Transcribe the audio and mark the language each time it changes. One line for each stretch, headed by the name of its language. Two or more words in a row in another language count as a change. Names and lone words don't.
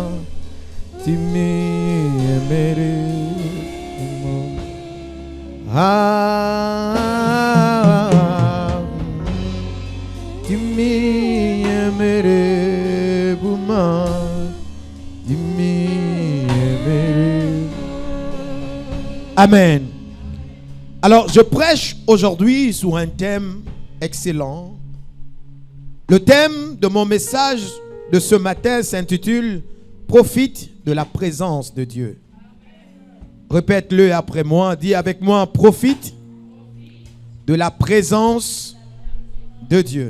French: Timi emere buma. Timi emere buma. Timi emere. Amen. Alors, je prêche aujourd'hui sur un thème excellent. Le thème de mon message de ce matin s'intitule « Profite de la présence de Dieu ». Répète-le après moi, dis avec moi « Profite de la présence de Dieu ».